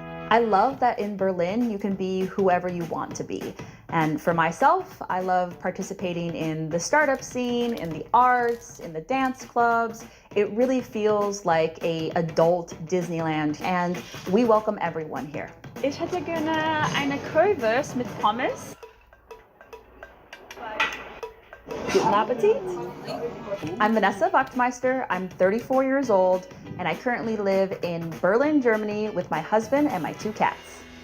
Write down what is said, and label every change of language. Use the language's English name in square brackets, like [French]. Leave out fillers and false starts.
[English] I love that in Berlin you can be whoever you want to be. And for myself, I love participating in the startup scene, in the arts, in the dance clubs. It really feels like an adult Disneyland, and we welcome everyone here. [German] Ich hätte gerne eine Currywurst mit Pommes. Guten Appetit! [English] I'm Vanessa Wachtmeister, I'm 34 years old, and I currently live in Berlin, Germany with my husband and my 2 cats.